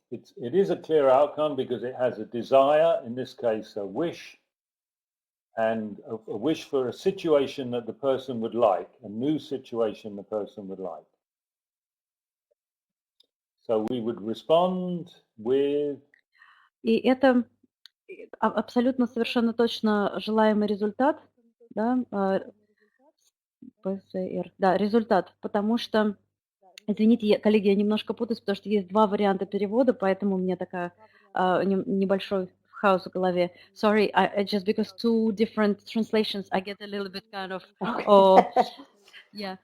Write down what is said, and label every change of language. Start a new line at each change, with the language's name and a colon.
English: It is a clear outcome because it has a desire, in this case, a wish, and a wish for a situation that the person would like, a new situation the person would like. So we would respond with
Russian: И это абсолютно совершенно точно желаемый результат, да, ПСР, да, результат, потому что, извините, коллеги, я немножко путаюсь, потому что есть два варианта перевода, поэтому у меня такая небольшой хаос в голове.
English: Sorry, just because two different translations, I get a little bit kind of, yeah.